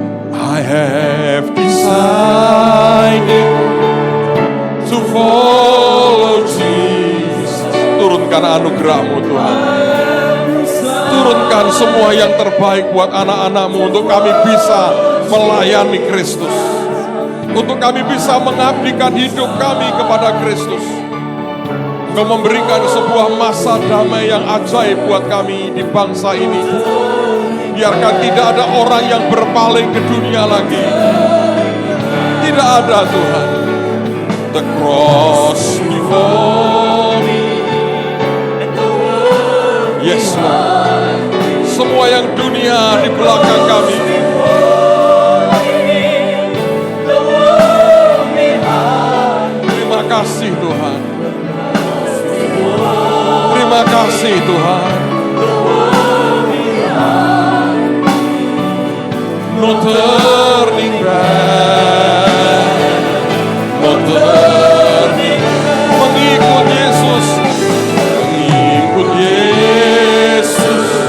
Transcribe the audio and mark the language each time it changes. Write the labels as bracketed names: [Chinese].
[English] I have decided to follow Jesus. [Indonesian] Turunkan anugerah-Mu Tuhan. Turunkan semua yang terbaik buat anak-anak-Mu untuk kami bisa melayani Kristus. Untuk kami bisa mengabdikan hidup kami kepada Kristus. Kau memberikan sebuah masa damai yang ajaib buat kami di bangsa ini. Biarkan tidak ada orang yang berpaling ke dunia lagi. Tidak ada Tuhan. [English] The cross before me. Yes Lord. [Indonesian] Semua yang dunia di belakang kami. Terima kasih Tuhan. Terima kasih Tuhan. [English] No turning back, no turning back. [Indonesian] Mengikut Yesus, mengikut Yesus.